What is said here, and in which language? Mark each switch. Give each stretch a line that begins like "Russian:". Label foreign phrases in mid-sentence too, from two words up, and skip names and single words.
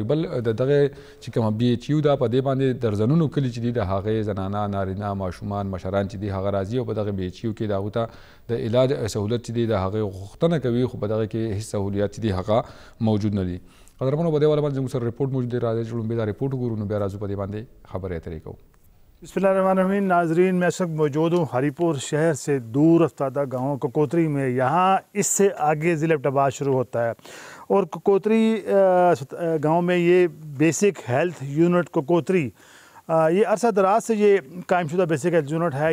Pashto: بل د دغه چې کومه بي ایچ یو ده په دې باندې درزنونو کلي چې دي د هغې زنانه نارینه ماشومان مشران چې دي هغه راځي او په دغه بي ایچ یو کې د هغو ته د علاج سهولت چې دی د هغې غوښتنه کوي خو په دغه کې هېڅ سهولیات چې دي هغه موجود نه دي. قدرمنو په دې والا باندې زموږ سره رپورټ موجود دی راځي چې لومبې دا رپورټ وګورو نو بیا راځو په دې باندې خبرې اترې کوو.
Urdu: بسم اللہ الرحمن الرحیم ناظرین، میں اس وقت موجود ہوں ہری پور شہر سے دور افتادہ گاؤں ککوتری میں. یہاں اس سے آگے ضلع ایبٹ آباد شروع ہوتا ہے اور ککوتری گاؤں میں یہ
English: basic health unit
Urdu: ککوتری یہ عرصہ دراز سے یہ قائم شدہ
English: basic health unit
Urdu: ہے.